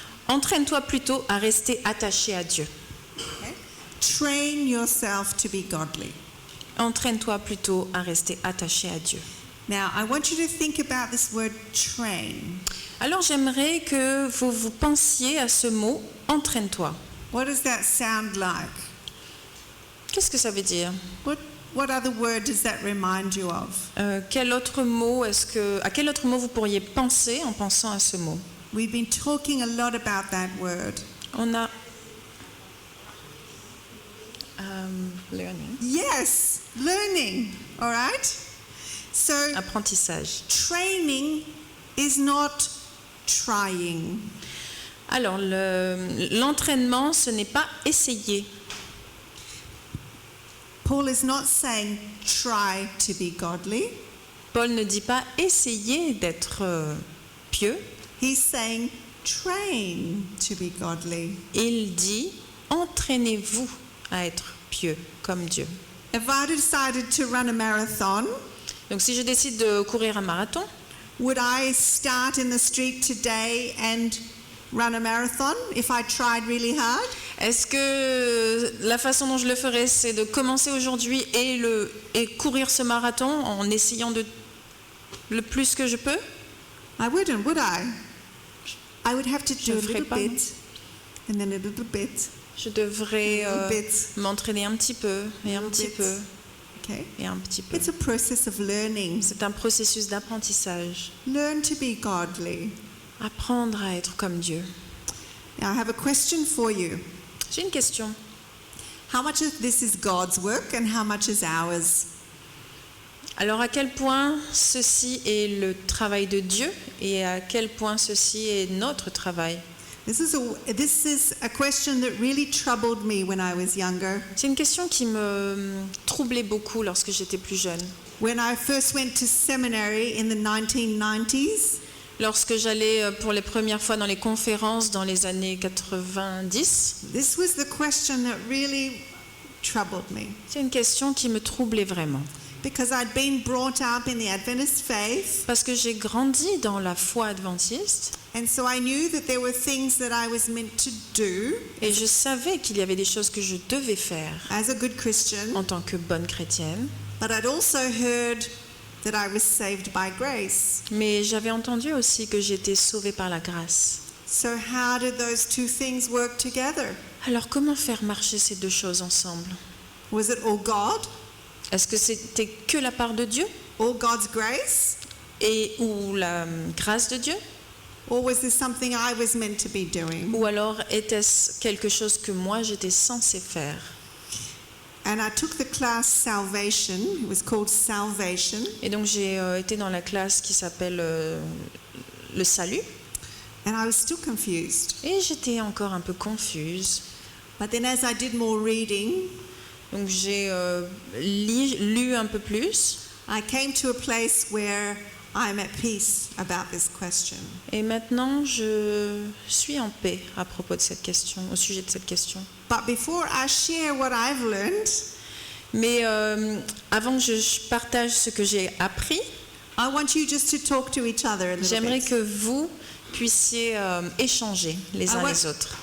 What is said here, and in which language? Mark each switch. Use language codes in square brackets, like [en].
[fr] Entraîne-toi plutôt à rester attaché à Dieu. [en] Okay. Train yourself to be godly. [fr] Entraîne-toi plutôt à rester attaché à Dieu. [en] Now, I want you to think about this word train. [fr] Alors j'aimerais que vous pensiez à ce mot entraîne-toi. [en] What does that sound like? [fr] Qu'est-ce que ça veut dire? [en] What other word does that remind you of? [fr] À quel autre mot vous pourriez penser en pensant à ce mot? [en] We've been talking a lot about that word. On a learning. Yes, learning. All right. So [fr] Apprentissage. [en] training is not trying. [fr] Alors, l'entraînement, ce n'est pas essayer. [en] Paul is not saying try to be godly. [fr] Paul ne dit pas essayer d'être pieux. [en] He's saying train to be godly. [fr] Il dit entraînez-vous à être pieux comme Dieu. [en] If I decided to run a marathon, [fr] Donc, si je décide de courir un marathon, [en] would I start in the street today and run a marathon if I tried really hard? [fr] est-ce que la façon dont je le ferais, c'est de commencer aujourd'hui et courir ce marathon en essayant le plus que je peux? [en] I wouldn't, would I? I would have to [fr] Je [en] do a [fr] le ferais [en] little [fr] pas, [en] bit and then a little bit. [fr] Je devrais [en] A little bit. [fr] m'entraîner un petit peu et un [en] Little [fr] petit [en] bit. [fr] peu [en] Okay. [fr] et un petit peu. [en] It's a process of learning. [fr] C'est un processus d'apprentissage. [en] Learn to be godly. [fr] Apprendre à être comme Dieu. [en] Now I have a question for you. [fr] J'ai une question. [en] How much of this is God's work and how much is ours? [fr] Alors, à quel point ceci est le travail de Dieu et à quel point ceci est notre travail? [en] This is a question that really troubled me when I was younger. [fr] C'est une question qui me troublait beaucoup lorsque j'étais plus jeune. [en] When I first went to seminary in the 1990s, [fr] Lorsque j'allais pour les premières fois dans les conférences dans les années 90, [en] this was the question that really troubled me [fr] c'est une question qui me troublait vraiment. [en] because I'd been brought up in the Adventist faith, [fr] Parce que j'ai grandi dans la foi adventiste [en] and so I knew that there were things that I was meant to do [fr] et je savais qu'il y avait des choses que je devais faire [en] as a good Christian, [fr] en tant que bonne chrétienne. [en] but I'd also heard that I was saved by grace. [fr] Mais j'avais entendu aussi que j'étais sauvée par la grâce. [en] So how did those two things work together? [fr] Alors comment faire marcher ces deux choses ensemble? [en] Was it all God, [fr] Est-ce que c'était que la part de Dieu [en] all God's grace, [fr] ou la grâce de Dieu? [en] or was this something I was meant to be doing? [fr] Ou alors était-ce quelque chose que moi j'étais censée faire? [en] And I took the class Salvation. It was called Salvation. [fr] Et donc j'ai été dans la classe qui s'appelle le salut [en] And I was still confused. [fr] et j'étais encore un peu confuse. [en] But then as I did more reading, [fr] Donc j'ai lu un peu plus [en] I came to a place where I'm at peace about this question. [fr] et maintenant je suis en paix à propos de cette question, au sujet de cette question. [en] But before I share what I've learned, [fr] Mais avant que je partage ce que j'ai appris, [en] I want you just to talk to each other a little [fr] j'aimerais [en] bit. [fr] que vous puissiez échanger les uns les autres.